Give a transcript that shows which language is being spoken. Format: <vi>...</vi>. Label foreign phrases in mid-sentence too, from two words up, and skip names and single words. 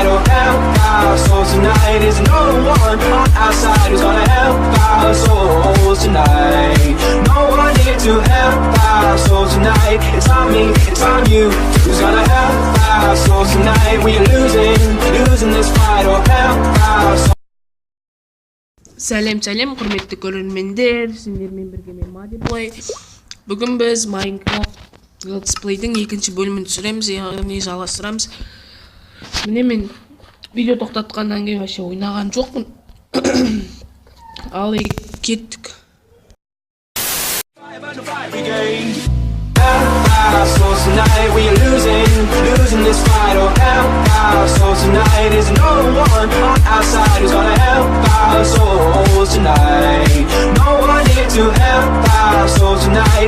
<en>Oh help our souls tonight. Is no one on our side who's gonna help our souls tonight. No one here to help our souls tonight. It's on me, it's on you. Who's gonna help our souls tonight? We losing this fight. Oh help our souls.</en> <kk>Сәлем, құрметті көрермендер, сендермен бірге мен майнкрафт. Бүгін біз майнкрафт летсплейдің екінші бөлімін түсіреміз, яғни жалғастырамыз. Міне мен видео тоқтатқаннан кейін вообще ойнаған жоқпын. Ал кеттік.</kk> <en>Our souls tonight, we losing this fight. Oh help our souls tonight. Is no one on our side who's gonna help our souls tonight. No one here to help our souls tonight.</en>